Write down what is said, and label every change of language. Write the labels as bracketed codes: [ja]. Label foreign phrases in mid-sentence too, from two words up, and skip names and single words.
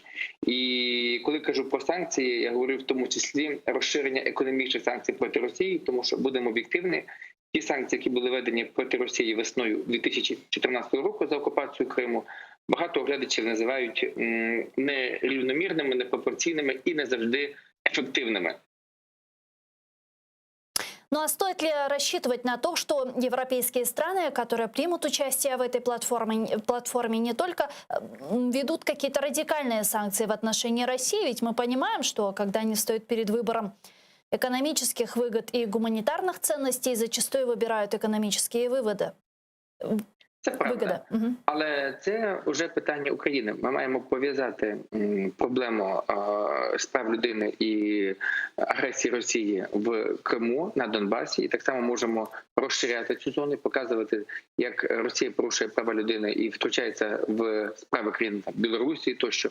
[uk] І коли кажу про санкції, я говорю в тому числі розширення економічних санкцій проти Росії, тому що, будемо об'єктивні, ті санкції, які були введені проти Росії весною 2014 року за окупацію Криму, багато оглядачів називають нерівномірними, непропорційними і не завжди ефективними. [ru] Ну а стоит ли рассчитывать на то, что европейские страны, которые примут участие в этой платформе, не только ведут какие-то радикальные санкции в отношении России? Ведь мы понимаем, что когда они стоят перед выбором экономических выгод и гуманитарных ценностей, зачастую выбирают экономические выводы. [uk] Це правда, але це вже питання України. Ми маємо пов'язати проблему з прав людини і агресії Росії в Криму, на Донбасі. І так само можемо розширяти цю зону, показувати, як Росія порушує права людини і втручається в справи країн Білорусі тощо.